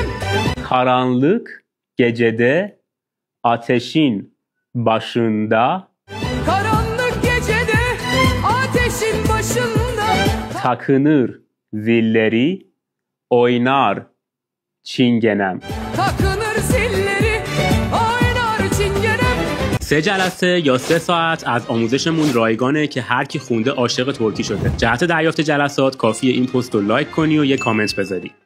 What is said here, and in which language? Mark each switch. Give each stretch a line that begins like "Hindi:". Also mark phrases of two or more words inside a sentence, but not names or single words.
Turkish: Karanlık gecede ateşin başında. Karanlık gecede ateşin başında. Takınır zilleri oynar çingenem. Takınır zilleri oynar çingenem.
Persian: 3 جلسه یا 3 ساعت از آموزشمون رایگانه که هر کی خونده عاشق ترکی شده. جهت دریافت جلسات کافیه این پست رو لایک کنی و یه کامنت بذاری.